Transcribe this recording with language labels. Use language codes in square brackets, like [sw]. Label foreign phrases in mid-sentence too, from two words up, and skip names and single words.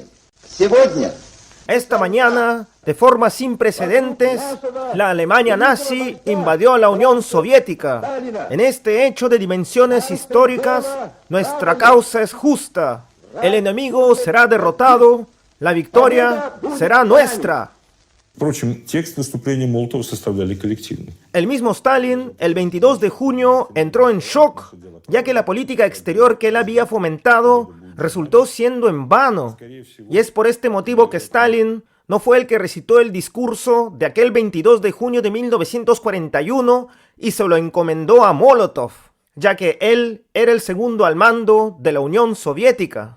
[es] Esta mañana, de forma sin precedentes, la Alemania nazi invadió a la Unión Soviética. En este hecho de dimensiones históricas, nuestra causa es justa. El enemigo será derrotado, la victoria será nuestra. [ru] Впрочем, текст выступления Молотова составляли коллективный. [es] El mismo Stalin, el 22 de junio, entró en shock, ya que la política exterior que él había fomentado resultó siendo en vano. Y es por este motivo que Stalin no fue el que recitó el discurso de aquel 22 de junio de 1941 y se lo encomendó a Molotov, ya que él era el segundo al mando de la Unión Soviética.